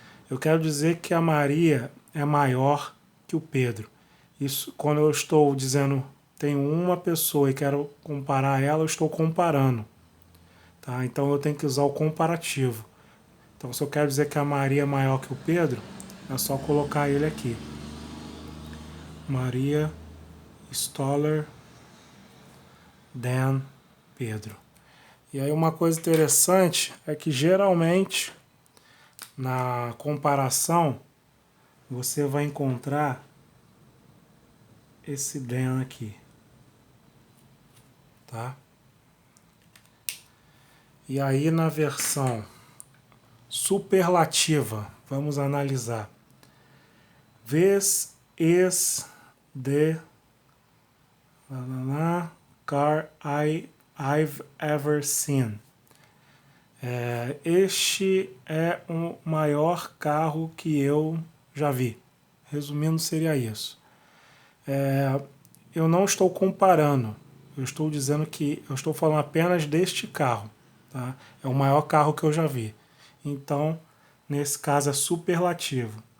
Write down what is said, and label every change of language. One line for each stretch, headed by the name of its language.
Portuguese: Eu quero dizer que a Maria é maior que o Pedro. Isso, quando eu estou dizendo tenho uma pessoa e quero comparar ela, eu estou comparando. Tá? Então eu tenho que usar o comparativo. Então, se eu quero dizer que a Maria é maior que o Pedro, é só colocar ele aqui.
English: Maria is taller than Pedro.
Portuguese: E aí uma coisa interessante é que geralmente na comparação você vai encontrar esse than aqui, tá? E aí na versão superlativa, vamos analisar.
English: This is the car I've ever seen.
Portuguese: Este é o maior carro que eu já vi. Resumindo, seria isso. Eu não estou comparando. Eu estou dizendo que eu estou falando apenas deste carro. Tá? É o maior carro que eu já vi. Então, nesse caso é superlativo.